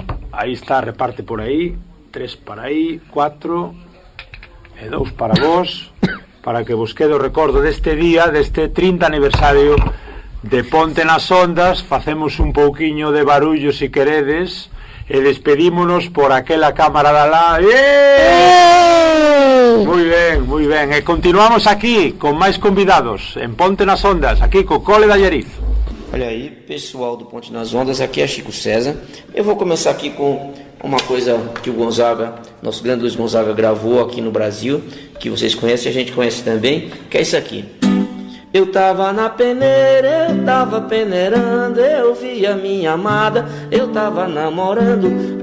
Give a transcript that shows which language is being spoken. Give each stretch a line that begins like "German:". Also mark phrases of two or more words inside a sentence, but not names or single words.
Galician: Aí está, reparte por aí, 3 para aí, 4 e 2 para vos, para que vos quede o recordo deste día, deste 30 aniversario de Ponte nas Ondas. Facemos un pouquiño de barullo se queredes e despedímonos por aquela cámara da lá. Moi ben, e continuamos aquí con máis convidados en Ponte nas Ondas, aquí co Cole da Lleriz.
Portuguese: Olha aí, pessoal do Ponte nas Ondas, aqui é Chico César. Eu vou começar aqui com uma coisa que o Gonzaga, nosso grande Luiz Gonzaga, gravou aqui no Brasil, que vocês conhecem, a gente conhece também, que é isso aqui. Eu tava na peneira, eu tava peneirando, eu vi a minha amada, eu tava namorando.